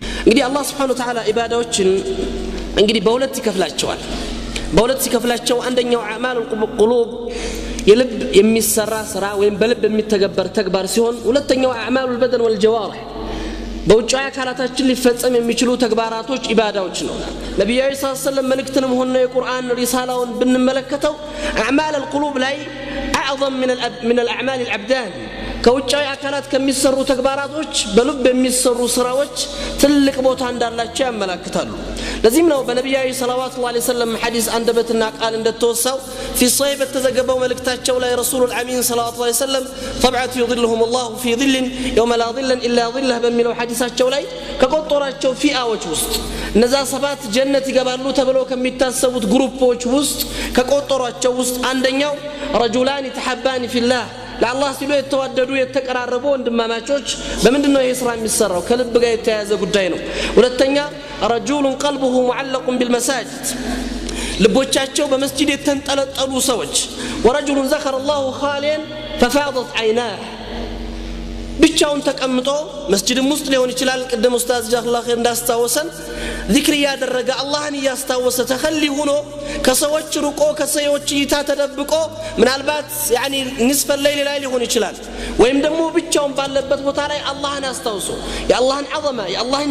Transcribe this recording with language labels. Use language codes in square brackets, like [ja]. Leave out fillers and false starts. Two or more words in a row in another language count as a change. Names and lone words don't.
[am] እንግዲህ አላህ [ar] سبحانه وتعالى [am] ኢባዳዎችን እንግዲህ በሁለት ይከፍላቸው አንደኛው [ar] أعمال القلوب [am] የልብ የሚሰራ ስራ ወይም በልብ የሚተገበር ተግባር ሲሆን ሁለተኛው [ar] أعمال البدن والجوارح [am] በውጫዊ አካላታችን ሊፈጸም የሚችሉ ተግባራቶች ኢባዳዎች ነው ነብዩ [ar] صلى الله عليه [am] ወሰለም መልእክትንም ሆነ የቁርአን ሪሳላውን ብንመለከተው [ar] أعمال القلوب [am] ላይ [ar] اعظم من الاعمال الابدان [am] ከውጫዊ አካላት ከሚሰሩ ተግባራቶች በልብ የሚሰሩ ስራዎች ትልቅ ቦታ እንዳላቸው ያመለክታሉ ለዚህም ነው በነብዩ [ar] صلى الله عليه وسلم [am] ሐዲስ አንደበትና ቃል እንደተወሳው [ar] في صحيح [am] በተዘገበው መልእክታቸው ላይ [ar] رسول الأمين صلى الله عليه وسلم [am] طبعت [ar] يظلهم الله في ظل يوم لا ظل الا ظله [am] በሚለው ሐዲሳቸው ላይ ከቆጠራቸው ፊአዎች ውስጥ እነዛ ሰባት ጀነት ይገባሉ ተብለው ከሚታሰቡት ግሩፖች ውስጥ ከቆጠራቸው ውስጥ አንደኛው [ar] رجلان يتحبان في الله [am] ለአላህ ሲሉ የተዋደዱ የተቀራረቡ ወንድማማቾች በመንድነው ይሄ ስራ የሚሰራው ከልብ ጋር የተያያዘ ጉዳይ ነው ሁለተኛ [ar] رجل قلبه معلق بالمساجد [am] ልቦቻቸው በመስጂድ የተንጠለጠሉ ሰዎች [ar] ورجل ذكر الله خاليا ففاضت عيناه [am] ብቻውን ተቀምጦ መስጂድም ውስጥ ሊሆን ይችላል ቀደም ኡስታዝ [ar] جزاك الله خير [am] እንዳስታወሰን ዚክር ያደረገ አላህን ያስታወሰ ተخلي ሆኖ ከሰዎች ሩቆ ከሰዎች እይታ ተደብቆ ምናልባት ያኒ ንስፈ الليل ላይ ሊሆን ይችላል ወይም ደግሞ ብቻውን ባለበት ቦታ ላይ አላህን አስታውሶ የአላህን ዐዘማ የአላህን